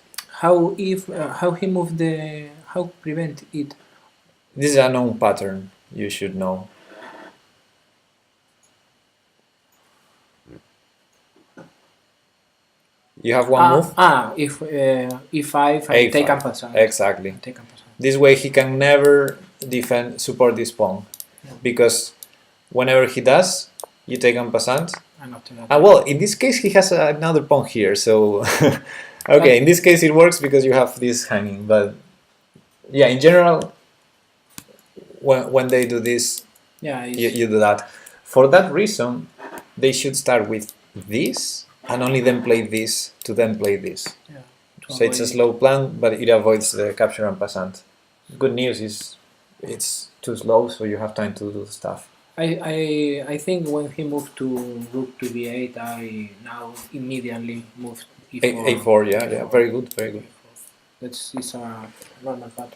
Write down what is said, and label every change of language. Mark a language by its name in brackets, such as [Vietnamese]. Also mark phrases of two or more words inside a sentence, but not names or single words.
[English] How he moved the how prevent it? This is a known pattern. You should know. You have one move. If e5 I A5. take [French] en passant. [English] Exactly. Take [French] en passant. [English] This way he can never support this pawn, Yeah. because whenever he does, you take [French] en passant. [English] And after that. Well, in this case he has another pawn here, so okay, in this case it works because you have this hanging, but yeah, in general, when they do this, Yeah. you do that. For that reason, they should start with this and only then play this to then play this. Yeah, So it's a slow plan, but it avoids the capture [French] en passant. [English] Good news is it's too slow, so you have time to do stuff. I think when he moved to rook to b8, I now immediately moved e4. A4, yeah, very good, very good. It's a normal pattern.